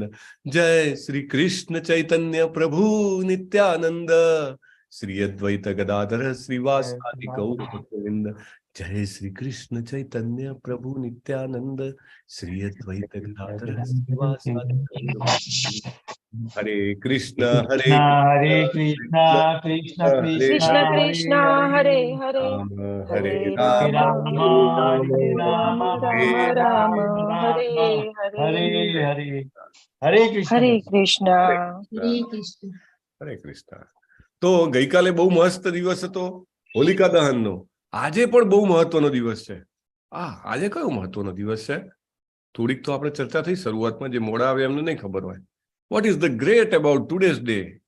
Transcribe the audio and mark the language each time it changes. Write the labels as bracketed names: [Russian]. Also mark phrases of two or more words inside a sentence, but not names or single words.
[Gujarati] જય શ્રી કૃષ્ણ ચૈતન્ય પ્રભુ નિત્યાનંદ શ્રી અદ્વૈત ગદાધર શ્રીવાસાદિ ગૌર ભક્તવૃંદ. જય શ્રી કૃષ્ણ ચૈતન્ય પ્રભુ નિત્યાનંદ શ્રી અદ્વૈત ગદાધર શ્રીવાસાદિ ગૌર ભક્તવૃંદ. હરે કૃષ્ણ હરે Hare Krishna, Krishna Krishna Krishna, Krishna Hare Hare Hare, Hare રામ Hare Hare Rama Rama, Hare Hare Rama Rama, Rama Rama Hare Hare Hare Hare, Hare Krishna. Hare Krishna. હરે કૃષ્ણ. તો ગઈકાલે બહુ મસ્ત દિવસ હતો હોલિકા દહનનો. આજે પણ બહુ મહત્વનો દિવસ છે. આજે કયો મહત્વનો દિવસ છે? થોડીક તો આપણે ચર્ચા થઈ શરૂઆતમાં, જે મોડા આવે એમને નહીં ખબર હોય. [English] What is the great about today's day?